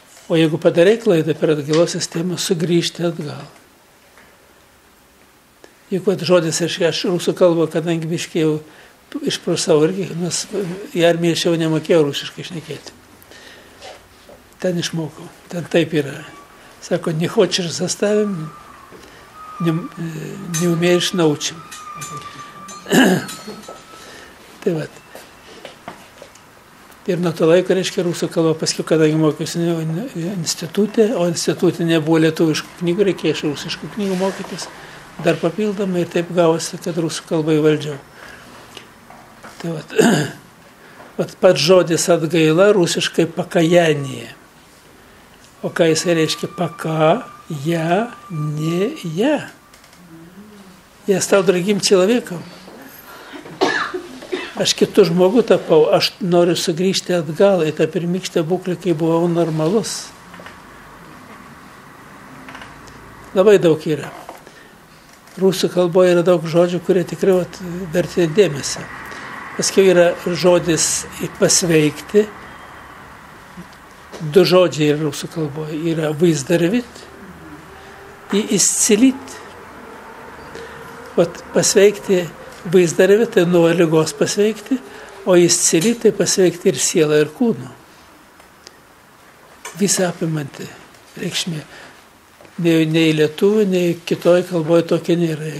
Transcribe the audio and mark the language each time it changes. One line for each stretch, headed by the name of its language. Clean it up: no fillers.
Lithuanian: O jeigu padarai klaidą per atgalos sistemą, sugrįžti atgal. Juk žodis, aš rusų kalbą, kadangi biškai jau išprusau irgi, nes į armiją aš jau nemokėjau rusiškai šnekėti. Ten išmokau, ten taip yra. Sako,
Russian: не хочешь заставим, не умеешь научим.
Lithuanian: Tai vat. Ir nuo to laiko, reiškia, rusų kalba, paskui, kadangi mokiausi institutė, o institutė nebuvo lietuviškų knygų, reikėjo iš rusiškų knygų mokytis, dar papildomai ir taip gavosi, kad rusų kalbą įvaldžiau. Tai vat pats žodis atgaila rusiškai pakajanėje. O ką jisai reiškia?
Russian: Пока я не я. Я стал другим человеком.
Lithuanian: Aš kitų žmogų tapau, aš noriu sugrįžti atgal į tą pirmykštę būklę, kai buvau normalus. Labai daug yra. Rusų kalboje yra daug žodžių, kurie tikrai verti dėmesio. Paskiau yra žodis pasveikti. 2 žodžiai yra rusų kalboje. Yra
Russian: выздороветь и исцелить.
Lithuanian: Pasveikti, выздороветь, tai nuo ligos pasveikti, o исцелить, tai pasveikti ir sielą, ir kūną. Visą apimanti reikšmė. Nei lietuvių, nei kitoj kalboje tokia nėra.